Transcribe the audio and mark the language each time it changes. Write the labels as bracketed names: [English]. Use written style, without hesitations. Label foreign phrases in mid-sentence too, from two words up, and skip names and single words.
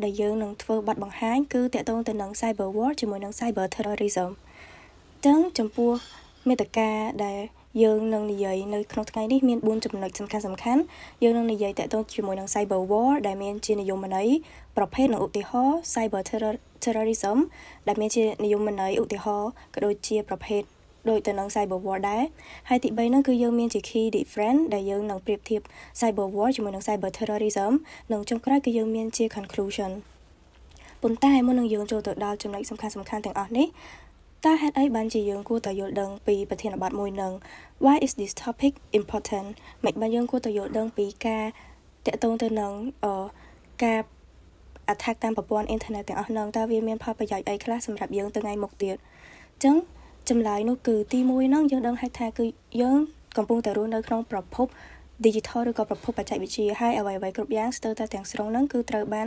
[Khmer] ដែលយើងនឹងធ្វើបទបង្ហាញគឺតាក់ទងទៅនឹង [English] Cyber War [Khmer] ជាមួយនឹង [English] Cyber Terrorism [Khmer] ចឹងចំពោះមេត្តាដែលយើងនឹងនិយាយនៅក្នុងថ្ងៃនេះមាន4ចំណុចសំខាន់យើងនឹងនិយាយតាក់ទងជាមួយនឹង [English] Cyber War [Khmer] ដែលមានជានិយមន័យប្រភេទនិងឧទាហរណ៍ [English] Cyber Terrorism [Khmer] ដែលមានជានិយមន័យឧទាហរណ៍ក៏ដូចជាប្រភេទដោយទៅនឹង [English] Cyber War [Khmer] ដែរហើយទី3នោះគឺយើងមានជា [English] Key Difference [Khmer] ដែលយើងនឹងប្រៀបធៀប [English] Cyber War [Khmer] ជាមួយនឹង [English] Cyber Terrorism [Khmer] និងចុងក្រោយគឺយើងមាន ជា Conclusion ប៉ុន្តែមុននឹងយើងចូលទៅដល់ចំណុចសំខាន់ទាំងអស់នេះតើហេតុអីបានជាយើងគួរតែយល់ដឹងពីប្រ ធានបទមួយនឹង [English] Why is this topic important [Khmer] មិនបានយើងគួរតែយល់ដឹងពីការតាក់ទងទៅនឹងការ attack តាមប្រព័ន្ធអ៊ីនធឺណិតទាំងអស់ហ្នឹងតើវាមានផលប្រយោជន៍អីខ្លះសម្រាប់យើងទៅថ្ងៃមុខទៀតអញ្ចឹងចម្លើយនោះគឺទី1ហ្នឹងយើងដឹងហើយថាគឺយើងកំពុងតែរស់នៅក្នុងប្រភព digital ឬក៏ប្រភពបច្ចេកវិទ្យាហើយអ្វីៗគ្រប់យ៉ាងស្ទើរតែទាំងស្រុងហ្នឹងគឺត្រូវបាន